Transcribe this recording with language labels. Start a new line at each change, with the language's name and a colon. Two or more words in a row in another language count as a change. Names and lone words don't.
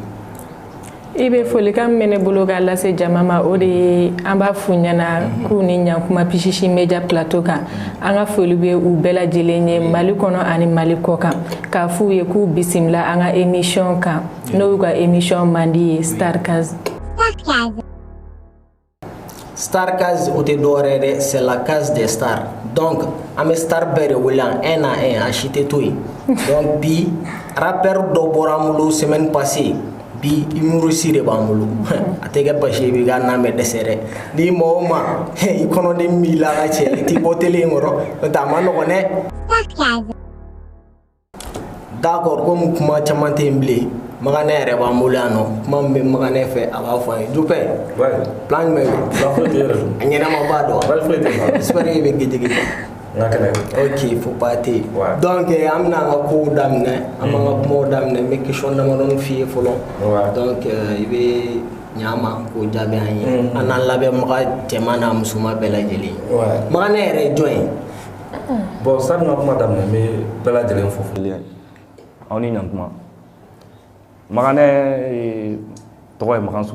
Bambara: I bɛ folikan min bɛ ne bolo ka lase jama ma o de ye an b'a f'u ɲɛna k'u ni ɲankuma Pichichi Media plateau kan an ka foli bɛ u bɛɛ lajɛlen ye Mali kɔnɔ ani Mali kɔ kan k'a f'u ye k'u bisimila an ka émission kan n'o y'u ka émission mandi ye Starcase. Starcase o tɛ dɔwɛrɛ dɛ
French: c'est la case des stars
Bambara: donc an bɛ star bɛɛ de wele
French: un à un
Bambara: a si tɛ to yen donc bi rappeur dɔ bɔra an bolo
French: semaine passée
Bambara: bi humoriste de b'an bolo a tɛ kɛ basi ye bi k'a nan bɛ dɛsɛ dɛ ni maa o maa i kɔnɔden b'i la ka cɛ i t'i bɔ télé in kɔrɔ n'o tɛ a ma nɔgɔn dɛ.
French: D'accord comme
Bambara: kuma caman tɛ yen bilen Maganɛ yɛrɛ b'an bolo yan nɔ kuma min bɛ Maganɛ fɛ a b'a fɔ an ye Jupɛ plan jumɛn bɛ a ɲɛnama b'a dɔn
French: j'espère que
Bambara: i bɛ gejigi
French: ok faut pas te donc
Bambara: an bɛna an ka kow daminɛ an b'an ka kumaw daminɛ n bɛ question damadɔni f'i ye fɔlɔ donc i bɛ ɲa ma k'o jaabi an ye an n'an lamɛnbaga cɛman n'a musoman bɛɛ lajɛlen Maganɛ yɛrɛ ye jɔn ye. Bon sani n ka kuma daminɛ n bɛ bɛɛ lajɛlen fo aw ni ɲantuma Maganɛ tɔgɔ ye Makan